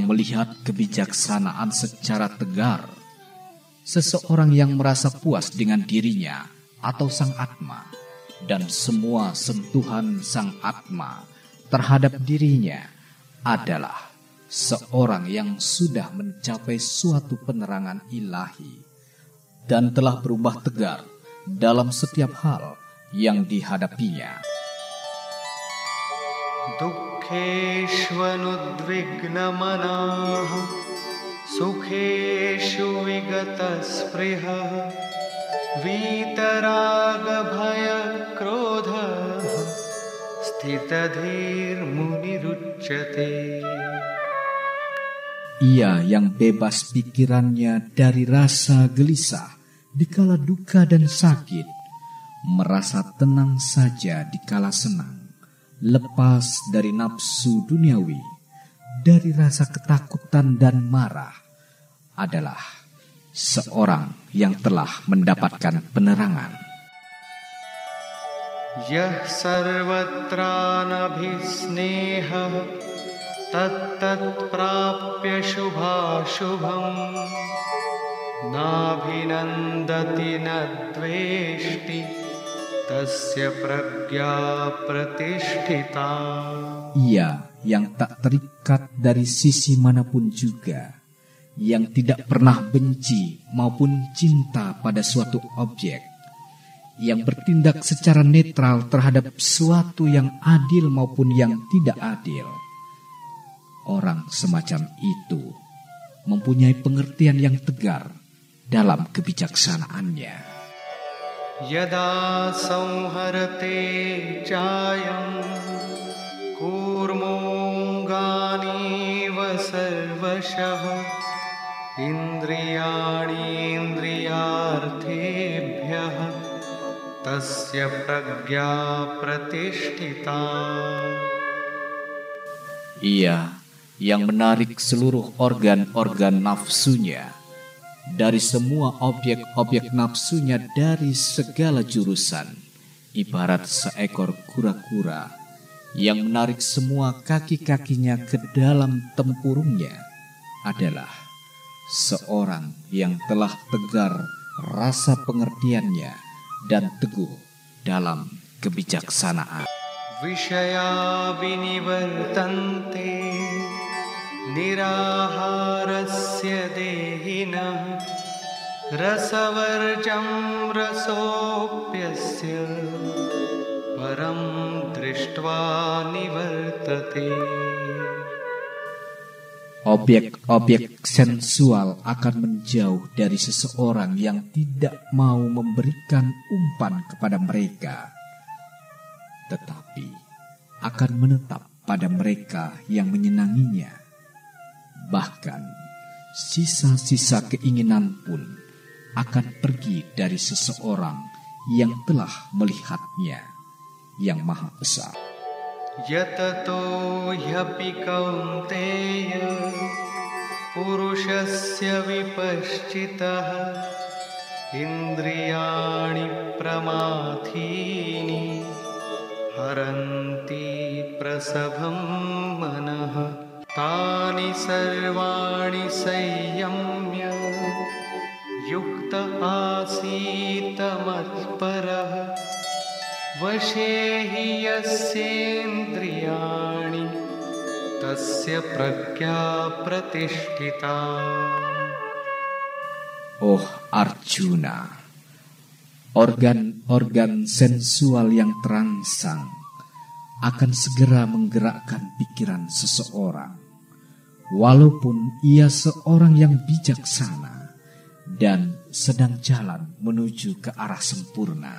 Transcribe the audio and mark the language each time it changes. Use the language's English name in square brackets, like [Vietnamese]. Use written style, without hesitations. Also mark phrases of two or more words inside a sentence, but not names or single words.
[Indonesian] melihat kebijaksanaan secara tegar, seseorang yang merasa puas dengan dirinya atau Sang Atma dan semua sentuhan Sang Atma terhadap dirinya adalah seorang yang sudah mencapai suatu penerangan ilahi dan telah berubah tegar dalam setiap hal yang dihadapinya. [Sanskrit] Dukkeshvanudvignamanaha sukheshu vigatasprihah vitaraga bhaya स्थितधीर्मुनिरुच्यते. [Indonesian] Ia yang bebas pikirannya dari rasa gelisah dikala duka dan sakit, merasa tenang saja dikala senang, lepas dari nafsu duniawi, dari rasa ketakutan dan marah, adalah seorang yang telah mendapatkan penerangan. [Sanskrit] Yah sarvatra nabhisnehah tattat prapya shubhashubham nabhinandati nadveshti tasya pragya pratisthita. [Indonesian] Ia yang tak terikat dari sisi manapun juga, yang tidak pernah benci maupun cinta pada suatu objek, yang bertindak secara netral terhadap suatu yang adil maupun yang tidak adil. Orang semacam itu mempunyai pengertian yang tegar dalam kebijaksanaannya. [Sanskrit] Yada samharate chayam kurmongani vasarvashah indriyani indriyarthebhyah tasya pragya pratisthita. [Indonesian] Ia yang menarik seluruh organ-organ nafsunya dari semua objek-objek nafsunya dari segala jurusan, ibarat seekor kura-kura yang menarik semua kaki-kakinya ke dalam tempurungnya, adalah seorang yang telah tegar rasa pengertiannya dan teguh dalam kebijaksanaan. [Sanskrit] Vishaya vinivartante niraharasya dehinah rasavarjam rasopyasya param drishtva nivartate. [Indonesian] Objek-objek sensual akan menjauh dari seseorang yang tidak mau memberikan umpan kepada mereka, tetapi akan menetap pada mereka yang menyenanginya. Bahkan sisa-sisa keinginan pun akan pergi dari seseorang yang telah melihatnya, yang Maha Besar. [Sanskrit] Yatato hyapi kaunteya purushasya vipaschitah indriyani pramathini haranti prasabham manah tani sarvani sayyamya yukta asita matparah vashehi yasyendriyani tasya pragya pratisthita. [Indonesian] Oh Arjuna, organ-organ sensual yang terangsang akan segera menggerakkan pikiran seseorang, walaupun ia seorang yang bijaksana dan sedang jalan menuju ke arah sempurna.